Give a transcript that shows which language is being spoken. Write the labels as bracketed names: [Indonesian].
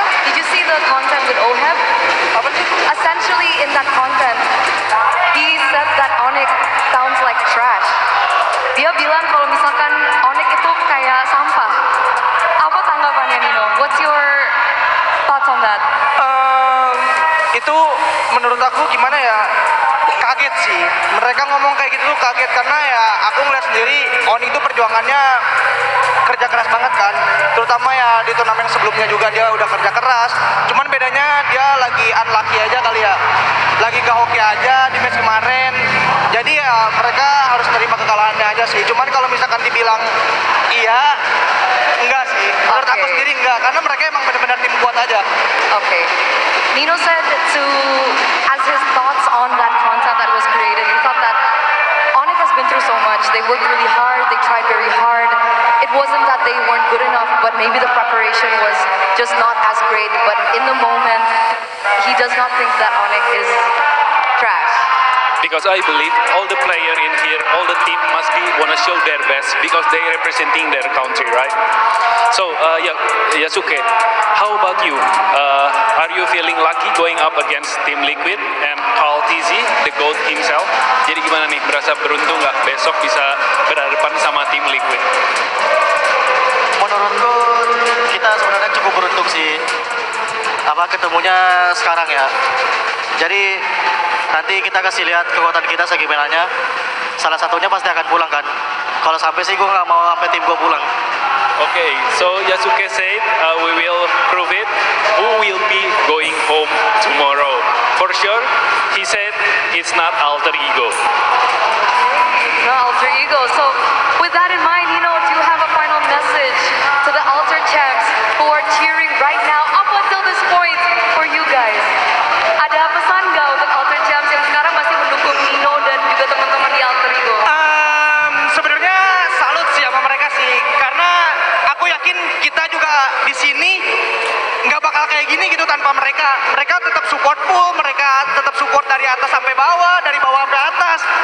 [English] Did you see the content with Oheb? Essentially, in that content, he said that Onyx sounds like trash. [Indonesian] Dia bilang kalau misalkan Onyx itu kayak sampah. Apa tanggapannya, Nino? [English] What's your thoughts on that? [Indonesian] Itu menurut aku gimana ya, kaget sih. Mereka ngomong kayak gitu tuh kaget karena ya aku ngeliat sendiri Onyx itu perjuangannya kerja keras banget kan. Terutama ya di turnamen sebelumnya juga dia udah kerja keras. Cuman bedanya dia lagi unlucky aja kali ya. Lagi gak hoki aja di match kemarin. Jadi ya mereka harus terima kekalahannya aja sih. Cuman kalau misalkan dibilang iya, enggak sih. Menurut aku sendiri enggak, karena mereka emang benar-benar tim kuat aja. [English] Okay. Nino said as his thoughts on that content that was created, he thought that Onyx has been through so much. They worked really hard, they tried very hard. It wasn't that they weren't good enough, but but maybe the preparation was just not as great. But in the moment, he does not think that Onyx is trash. Because I believe all the player in here, all the team must be wanna show their best because they representing their country, right? So, Yasuke, how about you? Are you feeling lucky going up against Team Liquid and Carl TZ, the GOAT himself? [Indonesian] Jadi gimana nih, berasa beruntung nggak besok bisa berhadapan sama Team Liquid? Menurutku kita sebenarnya cukup beruntung sih ketemunya sekarang ya. Jadi nanti kita kasih lihat kekuatan kita segimananya. Salah satunya pasti akan pulang kan. Kalau sampai sih gue nggak mau sampai tim gue pulang. [English] Okay, so Yasuke said we will prove it. Who will be going home tomorrow? For sure, he said it's not alter ego. No alter ego. So with that in mind, Nino, do you have a final message to the alter champs who are cheering right now up until this point for you guys? [Indonesian] Ada pesan nggak untuk alter champs yang sekarang masih mendukung Nino dan juga teman-teman di alter ego? Sebenarnya salut sih sama mereka sih, karena aku yakin kita juga di sini nggak bakal kayak gini gitu tanpa mereka. Mereka tetap support full, mereka tetap support dari atas sampai bawah, dari bawah sampai atas.